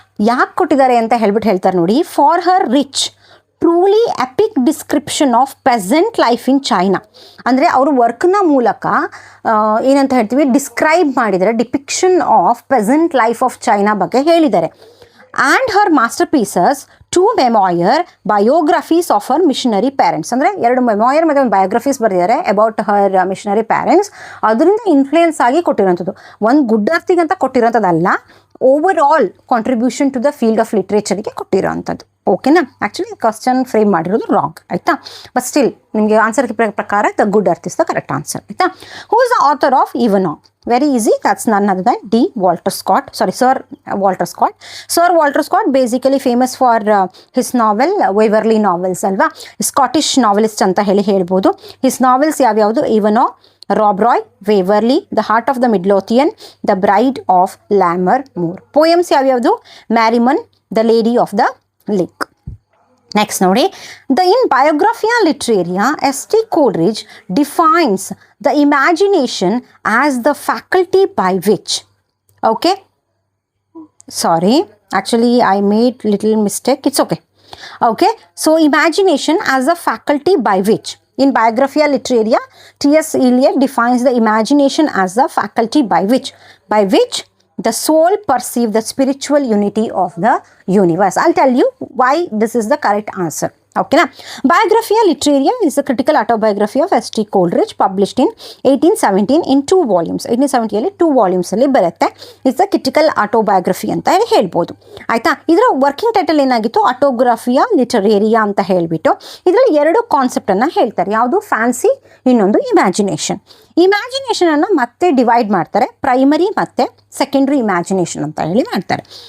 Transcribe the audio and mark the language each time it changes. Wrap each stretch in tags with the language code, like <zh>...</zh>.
<kn>ಯಾಕೆ ಕೊಟ್ಟಿದ್ದಾರೆ ಅಂತ ಹೇಳ್ತಾರೆ ನೋಡಿ.</kn> <en>For her rich truly epic description of peasant life in China.</en> <kn>ಅಂದರೆ ಅವರು ವರ್ಕ್ನ ಮೂಲಕ ಏನಂತ ಹೇಳ್ತೀವಿ, ಡಿಸ್ಕ್ರೈಬ್ ಮಾಡಿದ್ದಾರೆ, depiction of peasant life of China ಬಗ್ಗೆ ಹೇಳಿದ್ದಾರೆ.</kn> <en>And her masterpieces 2 memoir biographies of her missionary parents.</en> <kn>ಅಂದರೆ 2 memoir ಮತ್ತು ಒಂದು ಬಯೋಗ್ರಫೀಸ್ ಬರೆದಿದ್ದಾರೆ</kn> <en>About her missionary parents.</en> <kn>ಅದರಿಂದ ಇನ್ಫ್ಲೂಯೆನ್ಸ್ ಆಗಿ ಕೊಟ್ಟಿರೋಂಥದ್ದು, ಒಂದು good ಅರ್ಥಿಗಂತ ಕೊಟ್ಟಿರೋಂಥದ್ದಲ್ಲ,</kn> <en>overall contribution to the field of ಲಿಟ್ರೇಚರ್ಗೆ</en> <kn>ಕೊಟ್ಟಿರೋಂಥದ್ದು. ಓಕೆನಾ.</kn> <en>Actually question frame ಮಾಡಿರೋದು wrong, ಆಯಿತಾ. But still ನಿಮಗೆ ಆನ್ಸರ್ ಪ್ರಕಾರ the good earth is the correct answer, ಆಯಿತಾ. Who is the author of Ivanhoe? Very easy, that's none other than Sir Walter Scott. Sir Walter Scott basically famous for his novel Waverley novels ಅಲ್ವಾ, Scottish novelist ಅಂತ ಹೇಳ್ಬೋದು. His novels ಯಾವ್ಯಾವುದು? Ivanhoe, Rob Roy, Waverley, the heart of the Midlothian, the bride of Lammermoor. Poems ಯಾವ್ಯಾವುದು? Marmion, the lady of the lake. Next ನೋಡಿ, in Biographia Literaria, S.T. Coleridge defines the imagination as the faculty by which, okay, sorry, actually I made little mistake, it's okay, so imagination as a faculty by which, in Biographia Literaria, T.S. Eliot defines the imagination as the faculty by which the soul perceive the spiritual unity of the universe. I'll tell you why this is the correct answer. Okay na? Biographia Literaria is a critical autobiography of S.T. Coleridge published in 1817 in 2 volumes.</en> <kn>1870 ಅಲ್ಲಿ 2 volumes ಅಲ್ಲಿ ಬರುತ್ತೆ.</kn> <en>it's a critical autobiography</en> <kn>ಅಂತ ಹೇಳ್ಬೋದು, ಆಯಿತಾ. ಇದರ working title ಏನಾಗಿತ್ತು? ಆಟೋಗ್ರಫಿಯಾ ಲಿಟರೇರಿಯಾ ಅಂತ ಹೇಳಿಬಿಟ್ಟು ಇದರಲ್ಲಿ 2 ಕಾನ್ಸೆಪ್ಟನ್ನು ಹೇಳ್ತಾರೆ. ಯಾವುದು? ಫ್ಯಾನ್ಸಿ, ಇನ್ನೊಂದು ಇಮ್ಯಾಜಿನೇಷನ್. ಇಮ್ಯಾಜಿನೇಷನನ್ನು ಮತ್ತೆ ಡಿವೈಡ್ ಮಾಡ್ತಾರೆ, ಪ್ರೈಮರಿ ಮತ್ತು ಸೆಕೆಂಡ್ರಿ ಇಮ್ಯಾಜಿನೇಷನ್ ಅಂತ ಹೇಳಿ ಮಾಡ್ತಾರೆ.</kn>